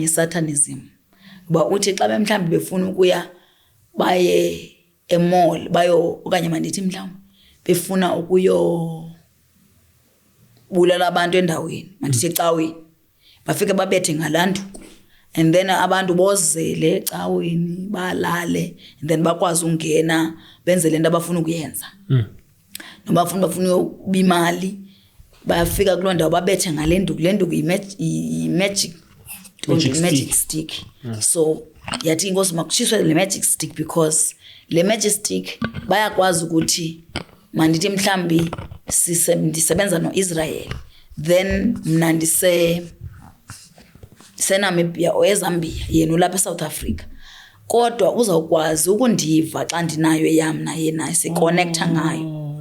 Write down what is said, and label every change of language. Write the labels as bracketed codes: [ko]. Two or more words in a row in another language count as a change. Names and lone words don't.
[xh] ye-satanism ba uthi xa bemhlambi befuna ukuya baye emall bayo okanye mandithi mhlawumbe befuna ukuyo bulala abantu endaweni mandithi ecaweni bafike babethe ngalanduku [en] and then [xh] abantu bozele ecaweni balale [en] and then [xh] bakwazi ungena benze lento abafuna ukuyenza noma bafuna ubimali bayafika kuloo ndawo babethe ngalenduku lenduku [en] magic stick. [xh] So yathi inkosi makutshiswe le [en] magic stick [xh] because le [en] magic stick [xh] bayakwazi ukuthi mandithi mhlambi ndisebenza noIsrael then mna Namibia or eZambia yena ulapha eSouth Africa kodwa uzawukwazi ukundiva xa ndinayo eyam naye naye siconnecta ngayo